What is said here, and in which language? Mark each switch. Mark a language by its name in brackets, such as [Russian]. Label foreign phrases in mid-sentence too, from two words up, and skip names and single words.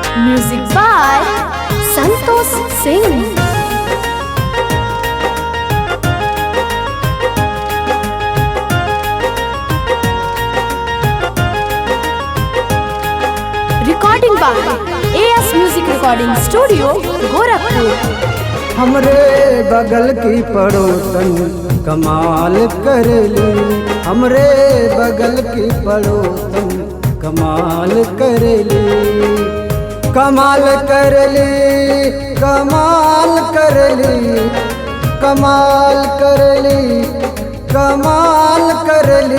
[English] Music by Santosh Singh. Recording by AS Music Recording Studio, Gorakhpur. [Bhojpuri] हमरे बगल की पड़ोसन कमाल करेली, हमरे बगल की पड़ोसन कमाल करेली, कमाल करेली, कमाल करेली, कमाल करेली, कमाल करेली।